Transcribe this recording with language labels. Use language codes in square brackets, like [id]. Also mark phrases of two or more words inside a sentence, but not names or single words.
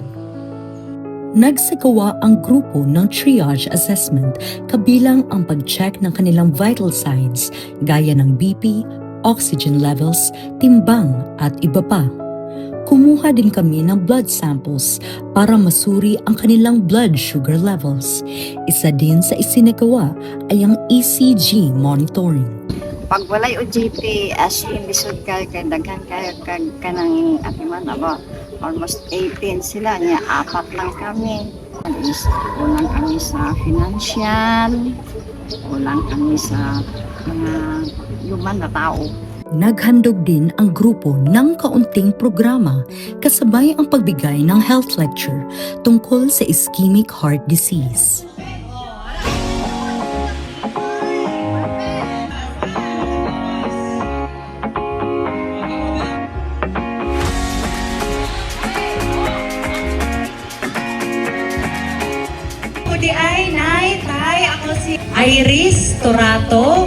[tl] Nagsagawa ang grupo ng [en] triage assessment [tl] kabilang ang pag-check ng kanilang [en] vital signs [tl] gaya ng BP, [en] oxygen levels, [tl] timbang at iba pa. Kumuha din kami ng [en] blood samples [tl] para masuri ang kanilang [en] blood sugar levels. [tl] Isa din sa isinagawa ay ang [en] ECG monitoring. [ceb] Pag walay OJT [en] as in [ceb] lisod kay daghan kay kanang atiman aba almost 18 sila niya, 4 lang kami. Ulang kami sa financial, ulang kami sa mga human na tao. [tl] Naghandog din ang grupo ng kaunting programa kasabay ang pagbigay ng [en] health lecture [tl] tungkol sa [en] ischemic heart disease. [tl] Di ay, Nay, Tay, ako si Iris Torato.